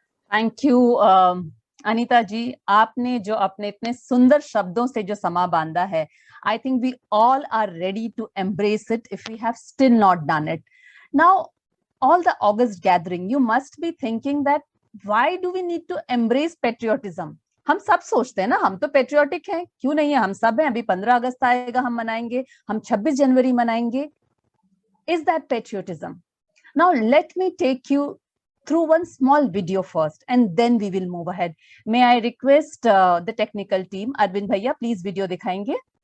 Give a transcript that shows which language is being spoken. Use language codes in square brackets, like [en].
[en] Thank you, Anita ji. [hi] आपने जो अपने इतने सुंदर शब्दों से जो समा बांधा है, [en] I think we all are ready to embrace it if we have still not done it. Now, all the August gathering, you must be thinking that why do we need to embrace patriotism? [hi] हम सब सोचते हैं ना, हम तो patriotic हैं, क्यों नहीं है, हम सब हैं। अभी 15 अगस्त आएगा, हम मनाएंगे, हम 26 जनवरी मनाएंगे। [en] Is that patriotism? Now let me take you through one small video first, and then we will move ahead. May I request the technical team, Arvind Bhaiya, please video [hi] दिखाएंगे।